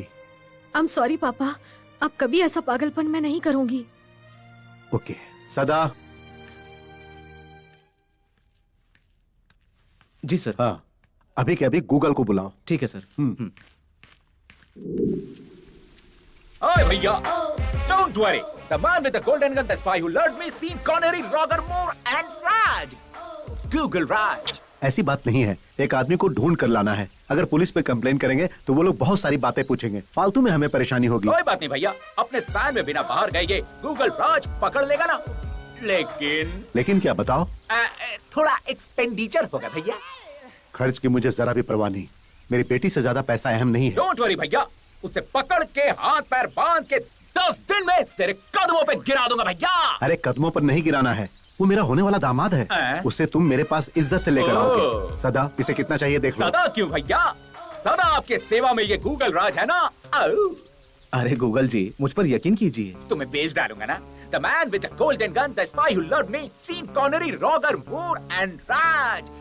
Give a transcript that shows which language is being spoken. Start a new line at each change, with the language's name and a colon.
Hindi: I am sorry पापा, अब कभी ऐसा पागलपन मैं नहीं करूंगी। ओके सदा। जी सर। हाँ, अभी के अभी गूगल को बुलाओ। ठीक है सर। ओए भैया,
English: don't worry. The man with the golden gun, the spy who lured me, seen Connery, Roger Moore and Raj. Google Raj.
Hindi: ऐसी बात नहीं है, एक आदमी को ढूंढ कर लाना है। अगर पुलिस पे कंप्लेन करेंगे तो वो लोग बहुत सारी बातें पूछेंगे, फालतू में हमें परेशानी होगी। कोई बात नहीं भैया, अपने स्पैन में बिना बाहर गए ये गूगल राज पकड़ लेगा ना। लेकिन क्या बताओ? थोड़ा एक्सपेंडिचर होगा भैया। खर्च की मुझे जरा भी परवाह नहीं, मेरी बेटी से ज्यादा पैसा अहम नहीं है। डोंट वरी भैया, उसे पकड़ के हाथ पैर बांध के 10 दिन में तेरे कदमों पे गिरा दूंगा भैया। अरे कदमों पर नहीं गिराना है, वो मेरा होने वाला दामाद है। उसे तुम मेरे पास इज्जत से लेकर आओगे। सदा, इसे कितना चाहिए देख लो। सदा क्यों भैया, सदा आपके सेवा में ये गूगल राज है ना। अरे गूगल जी, मुझ पर यकीन कीजिए। तुम्हें बेच डालूंगा ना।
English: The man with the golden gun, the spy who loved me, seen Connery, Roger Moore and Raj.